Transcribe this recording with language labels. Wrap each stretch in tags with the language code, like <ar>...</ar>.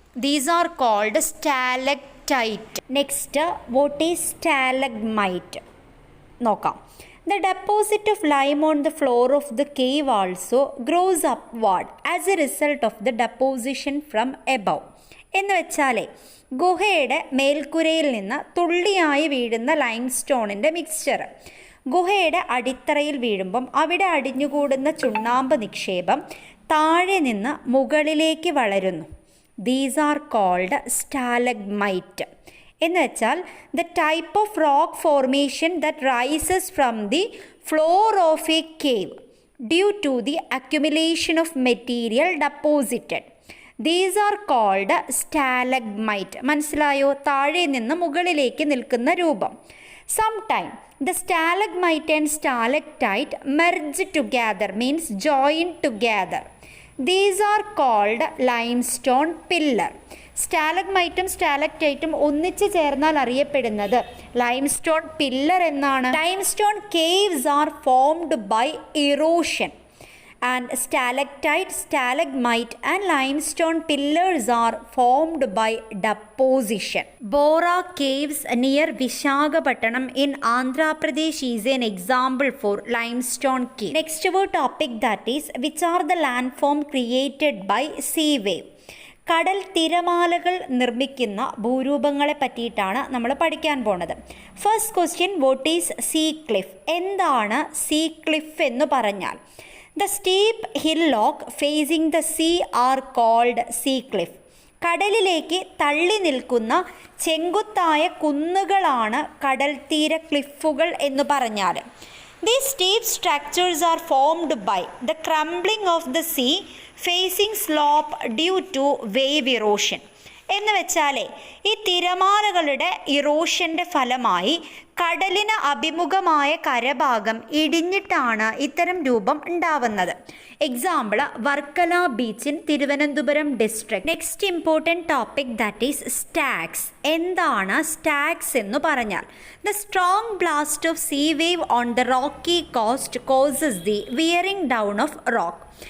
<en>These are called stalactite. Next, what is stalagmite?</en> <ml>നോക്കാം.</ml> <en>The deposit of lime on the floor of the cave also grows upward as a result of the deposition from above.</en> <ml>എന്ന് വെച്ചാലേ ഗുഹയുടെ മേൽക്കുരയിൽ നിന്ന് തുള്ളിയായി വീഴുന്ന ലൈംസ്റ്റോണിൻ്റെ mixture ഗുഹയുടെ അടിത്തറയിൽ വീഴുമ്പം അവിടെ അടിഞ്ഞുകൂടുന്ന ചുണ്ണാമ്പ് നിക്ഷേപം താഴെ നിന്ന് മുകളിലേക്ക് വളരുന്നു.</ml> <en>These are called stalagmite.</en> <ml>എന്ന് വെച്ചാൽ</ml> <en>the type of rock formation that rises from the floor of a cave due to the accumulation of material deposited. These are called stalagmite.</en> <ml>മനസ്സിലായോ? താഴെ നിന്ന് മുകളിലേക്ക് നിൽക്കുന്ന രൂപം.</ml> <en>Sometime the stalagmite and stalactite merge together, means join together. These are called limestone pillar.</en> <ml>സ്റ്റാലഗ്മൈറ്റും സ്റ്റാലക്ടൈറ്റും ഒന്നിച്ചു ചേർന്നാൽ അറിയപ്പെടുന്നത് limestone pillar എന്നാണ്.</ml> <en>Limestone caves are formed by erosion and stalactite, stalagmite and limestone pillars are formed by deposition. Bora caves near Visakhapatnam in Andhra Pradesh is an example for limestone cave. Next our topic, that is which are the landform created by sea wave.</en> <ml>കടൽ തിരമാലകൾ നിർമ്മിക്കുന്ന ഭൂരൂപങ്ങളെ പറ്റിയിട്ടാണ് നമ്മൾ പഠിക്കാൻ പോണത്.</ml> <en>First question, what is sea cliff?</en> <ml>എന്താണ് see cliff എന്ന് പറഞ്ഞാൽ?</ml> <en>The steep hillock facing the sea are called sea cliff.</en> <ml>കടലിലേക്ക് തള്ളി നിൽക്കുന്ന ചെങ്കുത്തായ കുന്നുകളാണ് കടൽ തീര ക്ലിഫുകൾ എന്ന് പറഞ്ഞാൽ.</ml> <en>These steep structures are formed by the crumbling of the sea facing slope due to wave erosion.</en> <ml>എന്ന് വെച്ചാലേ ഈ തിരമാലകളുടെ ഇറോഷൻ്റെ ഫലമായി കടലിന് അഭിമുഖമായ കരഭാഗം ഇടിഞ്ഞിട്ടാണ് ഇത്തരം രൂപം ഉണ്ടാവുന്നത്.</ml> <en>Example Varkala beach in Thiruvananthapuram district. Next important topic that is stacks.</en> <ml>എന്താണ് സ്റ്റാഗ്സ് എന്ന് പറഞ്ഞാൽ?</ml> <en>The strong blast of sea wave on the rocky coast causes the wearing down of rock.</en>